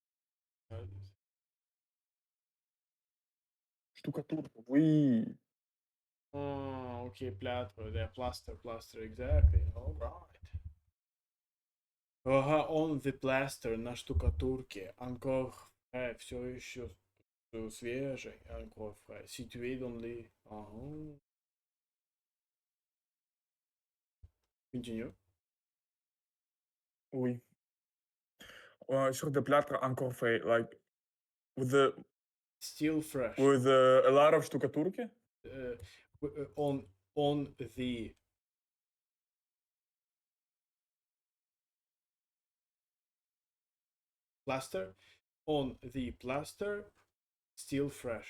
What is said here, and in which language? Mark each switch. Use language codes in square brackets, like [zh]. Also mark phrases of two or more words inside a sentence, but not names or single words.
[ru] Штукатурка, oui. [en] Oh, okay, plâtre, there, plaster, exactly. All right. On the plaster [ru] на штукатурке, [fr] encore frais, [ru] все еще свежий, [fr] encore frais, situé dans les... [en] Continue. [fr] Oui. Sur the plâtre encore frais, [en] like Still fresh. with a lot of штукатурки. On the plaster, still fresh.